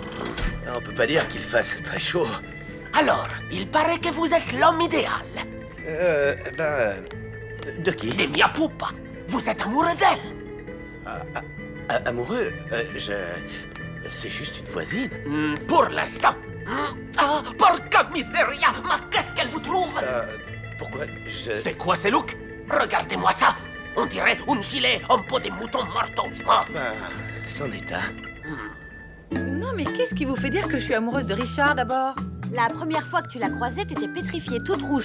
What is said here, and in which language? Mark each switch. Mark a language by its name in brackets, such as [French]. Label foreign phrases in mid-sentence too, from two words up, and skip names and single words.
[French] On peut pas dire qu'il fasse très chaud. Alors, il paraît que vous êtes l'homme idéal. De qui? De Mia Poupa. Vous êtes amoureux d'elle. Amoureux? C'est juste une voisine. Pour l'instant. [Italian] Ah, porca miseria. [French] Mais qu'est-ce qu'elle vous trouve? Pourquoi C'est quoi ces looks? Regardez-moi ça. On dirait un gilet en peau de mouton mortaux. Ah. C'en est un. Non, mais qu'est-ce qui vous fait dire que je suis amoureuse de Richard, d'abord? La première fois que tu l'as croisée, t'étais pétrifiée, toute rouge.